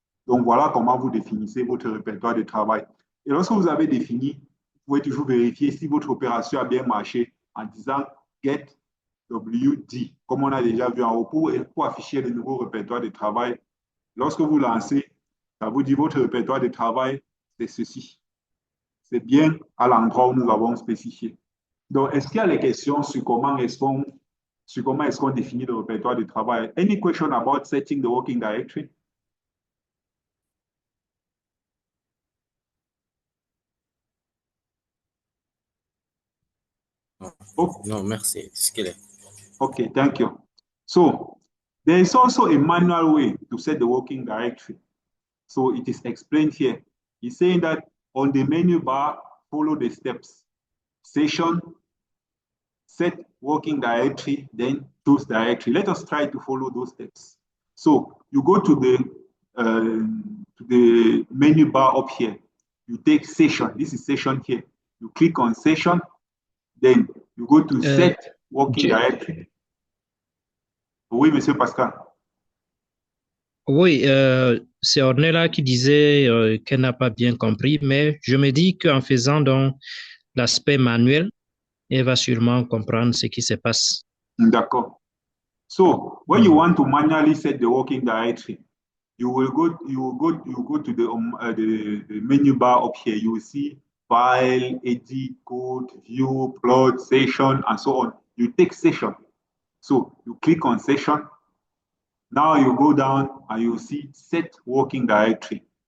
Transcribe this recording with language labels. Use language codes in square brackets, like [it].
[fr] Donc, voilà comment vous définissez votre répertoire de travail. Et lorsque vous avez défini, vous pouvez toujours vérifier si votre opération a bien marché en disant get wd, comme on a déjà vu en haut, pour afficher le nouveau répertoire de travail. Lorsque vous lancez, ça vous dit votre répertoire de travail, c'est ceci. C'est bien à l'endroit où nous avons spécifié. Donc, est-ce qu'il y a des questions sur comment est-ce qu'on définit le répertoire de travail? [en] Any question about setting the working directory? [fr] Oh. [en] No, [fr] merci. C'est clair. [en] Okay, thank you. So, there is also a manual way to set the working directory. So, it is explained here. It's saying that on the menu bar, follow the steps. Session, set working directory, then choose directory. Let us try to follow those steps. So you go to the menu bar up here. You take session. This is session here. You click on session. Then you go to set working directory. [fr] Oui, Monsieur Pascal. Oui, c'est Ornella qui disait qu'elle n'a pas bien compris, mais je me dis qu'en faisant donc l'aspect manuel, elle va sûrement comprendre ce qui se passe. D'accord. [en] So when you want to manually set the working directory, you go to the menu bar up here. You will see file, edit, code, view, plot, session, and so on. You take session. So you click on session. Now you go down and you see set working directory.